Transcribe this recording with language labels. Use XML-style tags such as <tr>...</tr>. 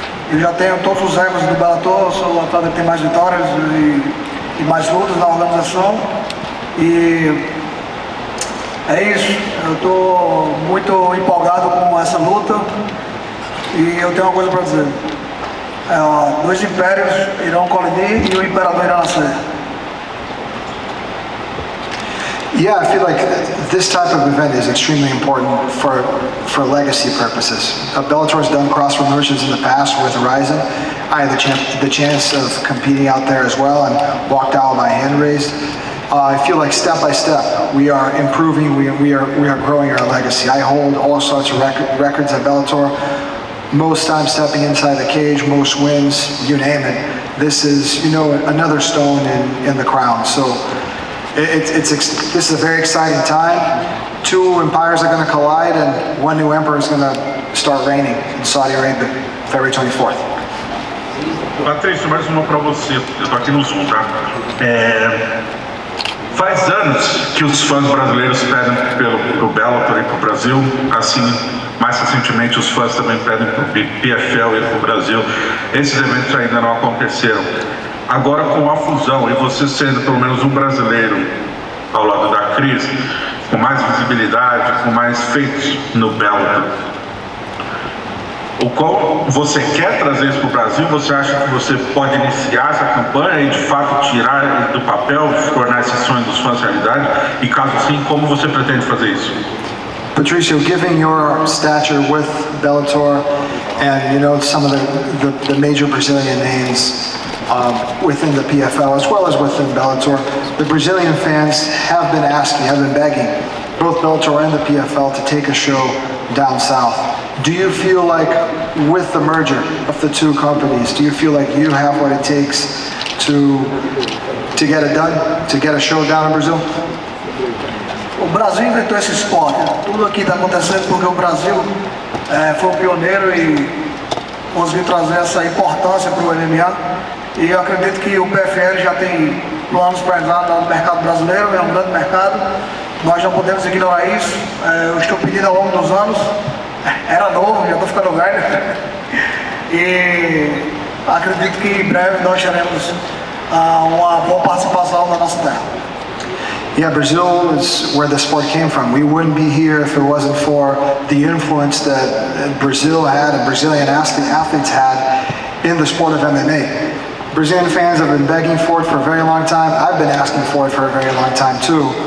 <pt>Eu já tenho todos os recordes do Bellator, sou o atleta que tem mais vitórias e mais lutas na organização. E é isso, eu estou muito empolgado com essa luta e eu tenho uma coisa para dizer. Dois impérios irão colidir e o imperador irá nascer.</pt> <en>Yeah, I feel like this type of event is extremely important for legacy purposes. Bellator's done cross promotions in the past with Horizon. I had the chance of competing out there as well and walked out with my hand raised. I feel like step by step we are improving, we are growing our legacy. I hold all sorts of records at Bellator. Most times stepping inside the cage, most wins, you name it. This is, you know, another stone in the crown. So this is a very exciting time. Two empires are going to collide and one new emperor is going to start reigning in Saudi Arabia, February 24th.</en> <pt>Patrício, mais uma para você. Eu estou aqui no Zoom, tá? Faz anos que os fãs brasileiros pedem pelo Bellator e para o Brasil, assim, mais recentemente os fãs também pedem para o PFL e para o Brasil. Esses eventos ainda não aconteceram. Agora com a fusão e você sendo pelo menos um brasileiro ao lado da Cris, com mais visibilidade, com mais feitos no Bellator, o qual você quer trazer isso para o Brasil? Você acha que você pode iniciar essa campanha e de fato tirar do papel, tornar esse sonho dos fãs realidade? E caso sim, como você pretende fazer isso?</pt> <en>Patricio, given your stature with Bellator and you know some of the major Brazilian names within the PFL as well as within Bellator, the Brazilian fans have been asking, have been begging both Bellator and the PFL to take a show down south. Do you feel like with the merger of the two companies, do you feel like you have what it takes to get it done, to get a show down in Brazil?</en> <pt>O Brasil inventou esse esporte. Tudo aqui está acontecendo porque o Brasil foi o pioneiro e conseguiu trazer essa importância para o MMA. E eu acredito que o PFL já tem planos para entrar no mercado brasileiro, é um grande mercado. Nós não podemos ignorar isso. Eu estou pedindo ao longo dos anos. Era novo, já estou ficando velho. E acredito que em breve nós teremos uma boa participação na nossa terra.</pt> <en>Yeah, Brazil is where the sport came from. We wouldn't be here if it wasn't for the influence that Brazil had and Brazilian athletes had in the sport of MMA. Brazilian fans have been begging for it for a very long time. I've been asking for it for a very long time too.</en>